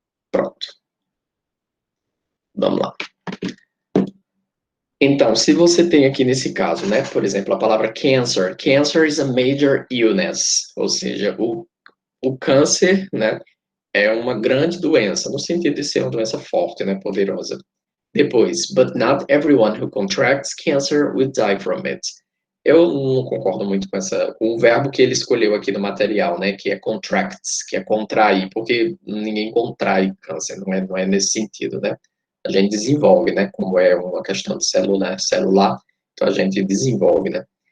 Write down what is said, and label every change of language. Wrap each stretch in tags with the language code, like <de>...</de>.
<pt>Pronto. Vamos lá. Então, se você tem aqui nesse caso, né, por exemplo, a palavra cancer,</pt> <en>cancer is a major illness,</en> <pt>ou seja, o câncer, né, é uma grande doença, no sentido de ser uma doença forte, né, poderosa. Depois,</pt> <en>but not everyone who contracts cancer will die from it.</en> <pt>Eu não concordo muito com o verbo que ele escolheu aqui no material, né, que é contracts, que é contrair, porque ninguém contrai câncer, não é nesse sentido, né? A gente desenvolve, né, como é uma questão de celular, então a gente desenvolve, né?</pt>